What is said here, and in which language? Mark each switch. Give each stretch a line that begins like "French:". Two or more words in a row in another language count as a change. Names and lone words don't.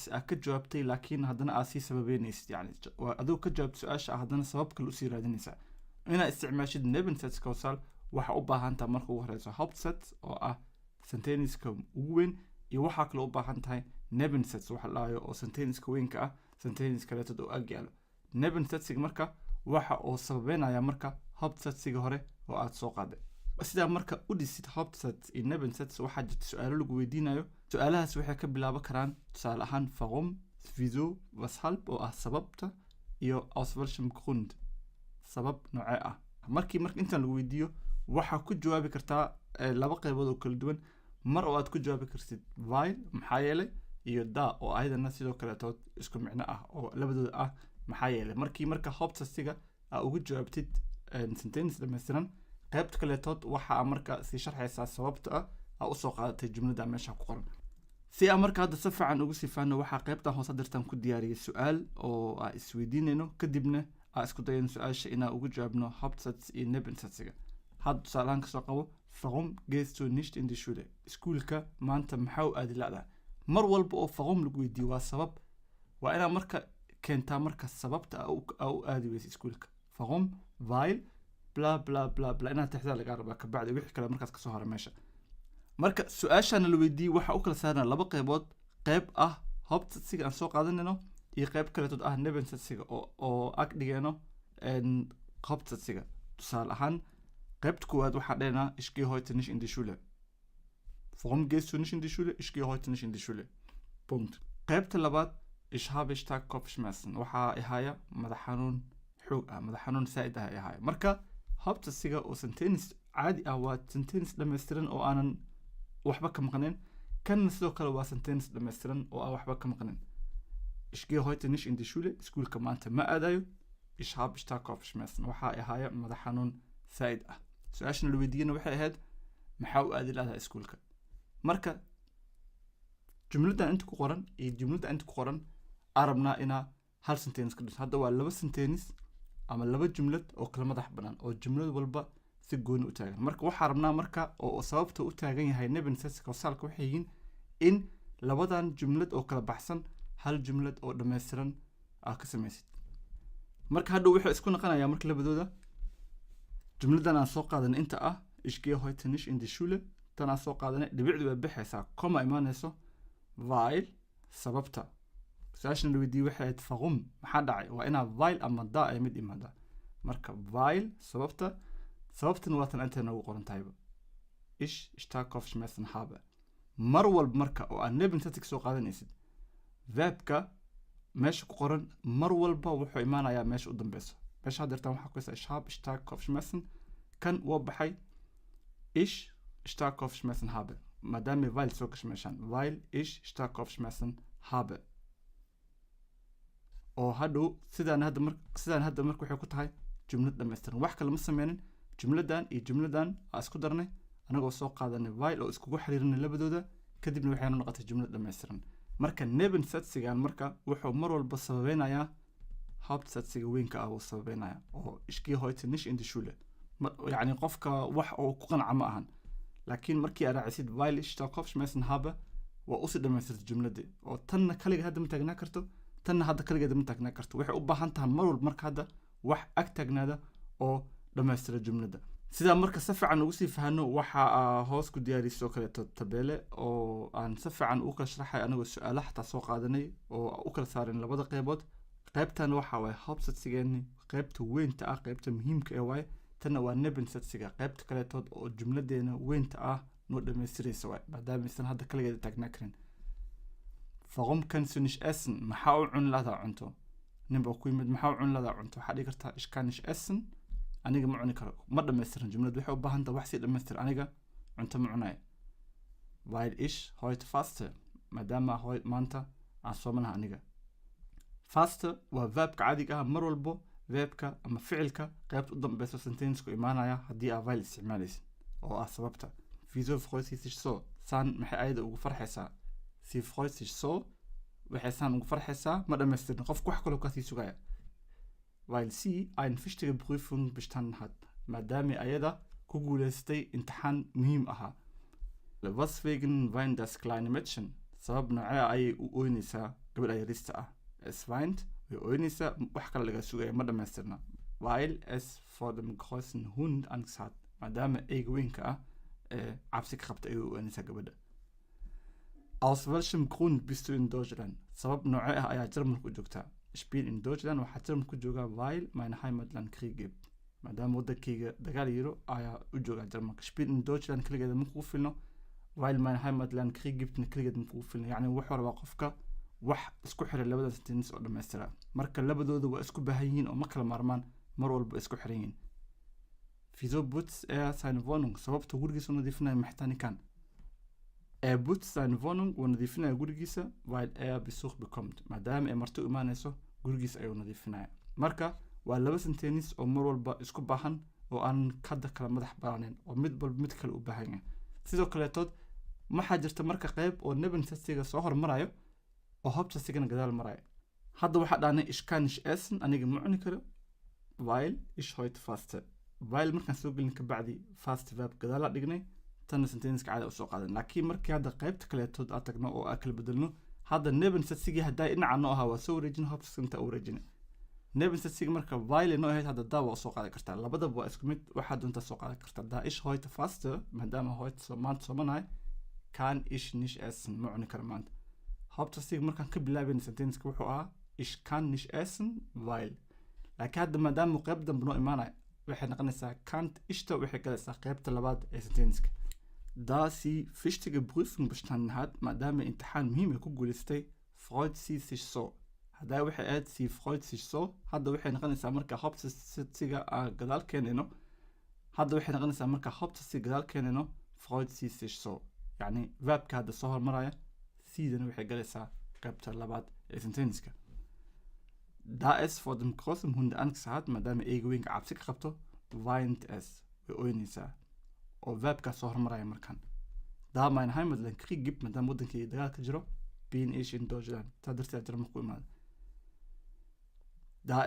Somali: aad ka jawaabtay laakiin haddana aad sii sababeynaysid yani waa adoo ka jawaabta su-aasha haddana sabab kale usii raadinaysa inaad isticmaashid
German: Nebensätze causal
Somali: waxa u baahan tahay marka ugu horeyso Hauptsatz oo ah senteniska ugu weyn iyo waxaa kale u baahan tahay Nebensätze waxa la oo senteniska weynka ah senteniska kaleetooda oo ag yaalo Nebensätziga marka waxa uu sababeynaya marka Hauptsatziga hore oo aad soo qaaday sidaa marka u dhisid Hauptsatz iyo Nebensätze waxaa jirta su-aalo lagu weydiinayo su-aalahaas waxay ka bilaaban karaan tusaale ahaan
German: warum, wieso, weshalb
Somali: oo ah sababta iyo
German: aus welchem Grund
Somali: sabab noocee ah marka intaan lagu weydiiyo waxaa ku jawaabi kartaa laba qaybood oo kala duwan mar oo aad ku jawaabi kartid weil maxaa yeelay iyo da oo ayadana sidoo kaleetood isku micno ah oo labadooda ah maxaa yeelay marka Hauptsätziga aa ugu jawaabtid sentence dhammaystiran qaybta kaleetood waxaa marka sii sharxaysaa sababta aa usoo qaadatay jumlada meesha ku qoran si aan marka hadda si fiican ugu sii faano waxaa qaybtan hoose dirtan ku diyaariyay su-aal oo aan isweydiinayno kadibna aan isku dayayno su-aasha inaan ugu jawaabno Hauptsatz iyo Nebensätziga hadda tusaalahaan kasoo qabo
German: warum gehst du nicht in die Schule
Somali: iskuulka maanta maxaa u aadi la'daa mar walba oo warum lagu weydiiyo waa sabab waa inaa marka keentaa marka sababta aa u aadi weysa iskuulka
German: warum weil bla bla bla bla
Somali: inaad tixdaa lagaa rabaa kabacdi wixii kale markaas kasoo hara meesha marka su-aashana la weydiiyey waxaa u kala saarnaa laba qaybood qayb ah Hauptsätziga aan soo qaadanayno iyo qayb kaleetood ah Nebensätziga oo ag dhigeeno Hauptsätziga tusaale ahaan qaybta koowaad waxaa dhehnaa
German: ich gehe heute nicht in die Schule warum gehst du nicht in die Schule ich gehe heute nicht in die Schule Punkt
Somali: qaybta labaad
German: ich habe stark Kopfschmerzen waxaa
Somali: ihaya madax xanuun xoog ah madax xanuun saa'id ah ihaya marka Hauptsätziga oo sentence caadi ah waa sentence dhammaystiran oo aanan waxba ka maqnayn kanna sidoo kale waa sentence dhammaystiran oo aan waxba ka maqnayn
German: ich gehe heute nicht in die Schule
Somali: iskuulka maanta ma aadayo
German: ich habe stark Kopfschmerzen
Somali: waxaa ihaya madax xanuun saa'id ah su-aashana la weydiiyana waxay ahayd maxaa u aadi lahaa iskuulka marka jumladan inta ku qoran iyo jumlada inta ku qoran arabnaa inaa hal sentence ka dhiso hadda waa laba sentence ama laba jumlad oo kala madax banaan oo jumlad walba si gooni u taagan marka waxaa rabnaa marka oo sababta u taagan yahay Nebensätze causalka waxay yihiin in labadan jumlad oo kala baxsan hal jumlad oo dhammaystiran aa ka samaysid marka hadhow waxay isku noqonayaa marka labadooda jumladan aan soo qaadanay inta ah
German: ich gehe heute nicht in die Schule
Somali: tan aan soo qaadanay dhibicdu way bixaysaa koma imaanayso weil sababta su-aashana la weydiiyey waxay ahayd warum maxaa dhacay waa inaa weil ama da ay mid imaadaa marka weil sababtana waa tan intay noogu qoran tahayba
German: ich stark Kopfschmerzen habe
Somali: mar walba marka oo aan Nebensätze soo qaadanaysid verbka meesha ku qoran mar walba wuxuu imaanayaa meesha u dambeyso meesha hadeertaan waxaa ku haysaa
German: ich habe stark Kopfschmerzen
Somali: kan waa baxay
German: ich stark Kopfschmerzen habe
Somali: maadaama weil soo gasho meeshaan
German: weil ich stark Kopfschmerzen habe
Somali: oo hadhow sidaan hadda marka waxay ku tahay jumlad dhammaystiran wax kale ma sameynin jumladan iyo jumladan aa isku darnay anagoo soo qaadanay weil oo iskugu xiriirinay labadooda kadibna waxayna noqotay jumlad dhammaystiran marka Nebensätzigan marka wuxuu mar walba sababeynayaa Hauptsätziga weynka ah uu sababeynaya oo
German: ich gehe heute nicht in die Schule
Somali: yani qofka wax oo ku qanca ma ahan laakiin markii aad raacisid
German: weil ich stark Kopfschmerzen habe
Somali: waa usii dhammaystirta jumladii oo tanna kaliga hadda ma taagnaa karto tanna hadda kaligeeda ma taagnaa karto waxay u baahan tahay mar walba marka hadda wax ag taagnaada oo dhammaystira jumlada sidaa marka si fiican ugu sii fahano waxaa hoos ku diyaariyay oo kaleeto tabeele oo aan si fiican u kala sharaxay anagoo su-aalo xataa soo qaadanay oo u kala saarin labada qaybood qaybtan waxaa waaye Hauptsätzigeeni qaybta weynta ah qaybta muhiimka ee waaye tanna waa Nebensätziga qaybta kaleetood oo jumladeena weynta ah noo dhammaystiraysa waaye maadaama aysan hadda kaligeeda taagnaa karin
German: warum kannst du nicht essen
Somali: maxaa u cuni lahdaa cunto ninba ku yimid maxaa cun ladaa cunto waxaa dhigi kartaa
German: ich kann nicht essen
Somali: aniga ma cuni karo ma dhammaystiran jumladu waxay u baahan tahay wax si dhammaystir aniga cunto ma cunayo
German: weil ich heute faste
Somali: maadaama maanta aan soomanaha aniga faste waa verbka caadiga ah mar walbo verbka ama ficilka qaybta u dambeyso sentencku imaanaya haddii aa weil isticmaalaysid oo ah sababta
German: wieso freut sie sich so
Somali: saan maxay ayada ugu farxaysaa
German: sie freut sich so
Somali: waxay saan ugu farxaysaa ma dhammaystirin qofku wax kaloo kasii sugaya
German: weil sie eine wichtige Prüfung bestanden hat
Somali: maadaama ayada ku guuleystay imtixaan muhiim ahaa
German: was wegen weint das kleine Mädchen
Somali: sabab noocee ayay u oynaysaa gabadha yarista ah
German: es weint
Somali: way oynaysaa wax kale laga sugaya ma dhammaystirna
German: weil es vor dem großen Hund Angst hat
Somali: maadaama eyga weynka ah cabsi ka qabta ayay u oynaysaa gabadha
German: aus welchem Grund bist du in Deutschland
Somali: sabab noocee ah ayaa Jarmalka u joogtaa
German: ich bin in Deutschland
Somali: waxaa Jarmalka ku joogaa
German: weil mein Heimatland Krieg gibt
Somali: maadaama waddankayga dagaal yiro ayaa u joogaa Jarmalka
German: ich bin in Deutschland
Somali: keligeeda ma kugu filno
German: weil mein Heimatland Krieg gibt
Somali: keligeed ma kugu filno yacni wuxuu rabaa qofka wax isku xiray labada sentence oo dhammaystira marka labadooda waa isku baahan yihiin oo ma kala maarmaan mar walba isku xiran yihiin
German: wieso putzt seine Wohnung
Somali: sababta gurigiisa u nadiifinaya maxtaanikan
German: putzt seine Wohnung
Somali: wuu nadiifinaya gurigiisa
German: weil Besuch bekommt
Somali: maadaama ay marti u imaanayso gurigiisa ayuu nadiifinaya marka waa laba sentence oo mar walba isku baahan oo aan kada kala madax banaanayn oo mid walba mid kale u baahan yahay sidoo kaleetood maxaa jirta marka qayb oo nebensastiga soo hormarayo oo hobsasigana gadaal marayo hadda waxaa dhaanay
German: ich kann nicht essen
Somali: aniga ma cuni karo
German: weil ich heute faste
Somali: weil markaan soo gelin ka bacdi fast verb gadaala dhignay tan sentenceska caadi u soo qaadan laakiin markii hadda qaybta kaleetood aad tagno oo aad kala bedelno hadda nebensastiga haddaa dhinaca noo ahaa waa soo wareejin hobsasinta u wareejin nebensastiga marka weil noo ahayd hadda daa waa soo qaadan kartaa labadaba waa isku mid waxaa doontaa soo qaadan kartaa
German: da ich heute faste
Somali: maadaama heute maanta soomanahay
German: kann ich nicht essen
Somali: ma cuni karo maanta hobsastiga markaan ka bilaabayna sentenceka wuxuu ahaa
German: ich kann nicht essen weil
Somali: laakiin hadda maadaama qayb dambe noo imaanaya waxay noqonaysaa kant ishta waxay galaysaa qaybta labaad ee sentenceka
German: da sie wichtige Prüfung bestanden hat
Somali: maadaama imtixaan muhiim ay ku guuleystay
German: freut sie sich so
Somali: haddaa waxay ahayd
German: sie freut sich so
Somali: hadda waxay noqonaysaa marka hobsastiga gadaal keenayno hadda waxay noqonaysaa marka hobsastiga gadaal keenayno
German: freut sie sich so
Somali: yacni verbka hadda soo hormaraya siidana waxay galaysaa qaybta labaad ee sentenceka
German: da es vor dem großen Hund Angst hat
Somali: maadaama eyga weynka cabsi ka qabto
German: weint es
Somali: way oynaysaa oo verbka soo hormaraya markan
German: da mein Heimatland Krieg gibt
Somali: maadaama waddankayga dagaal ka jiro
German: bin ich in Deutschland
Somali: taa darteed Jarmalka ku imaada da